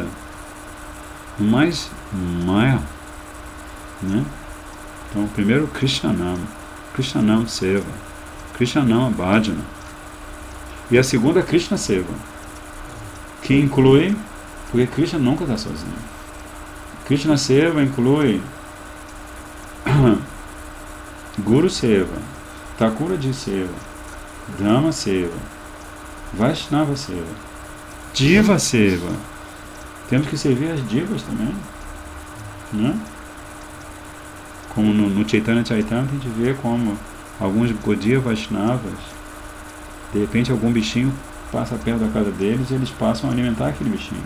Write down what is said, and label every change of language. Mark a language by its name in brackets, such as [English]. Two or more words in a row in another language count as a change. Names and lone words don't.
[Portuguese] No mais, Maya. Né? Então, primeiro [Sanskrit] कृष्ण नाम सेवा, कृष्ण नाम भजन. [Portuguese] E a segunda, Krishna Seva, que inclui, porque Krishna nunca está sozinho. Krishna Seva inclui [Sanskrit] गुरु सेवा, [Portuguese] Thakuraji Seva, [Sanskrit] धाम सेवा, वैष्णव सेवा, दिव सेवा. [Portuguese] Temos que servir as divas também, né? Como no Chaitanya Charitamrita a gente vê como alguns [Sanskrit] गौडीय वैष्णव, [Portuguese] de repente algum bichinho passa perto da casa deles e eles passam a alimentar aquele bichinho.